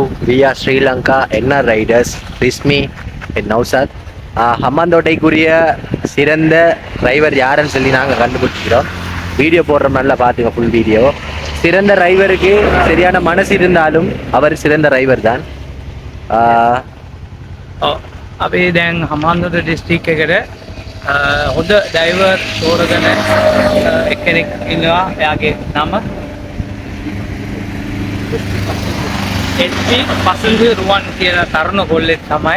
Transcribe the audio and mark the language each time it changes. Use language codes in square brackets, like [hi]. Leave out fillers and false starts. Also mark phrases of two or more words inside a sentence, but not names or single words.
[en] We are Sri Lanka NR Riders with me and Naushad. [ta] ஹம்மாந்தோட்டைக்குரிய சிறந்த டிரைவர் யாருன்னு சொல்லி நாங்கள் கண்டுபிடிச்சிக்கிறோம். வீடியோ போடுற மாதிரிலாம் பார்த்துங்க [en] full video. [ta] சிறந்த டிரைவருக்கு சரியான மனசு இருந்தாலும் அவர் சிறந்த டிரைவர் தான். [si] අපි දැන් හම්බන්තොට ඩිස්ට්‍රික්ට් එකට හොඳ ඩ්‍රයිවර් තෝරගෙන එක්කෙනෙක් ඉන්නවා. එයාගේ නම එච්.පී. පසන්දු රුවන් කියන තරුණ කොල්ලෙක් තමයි.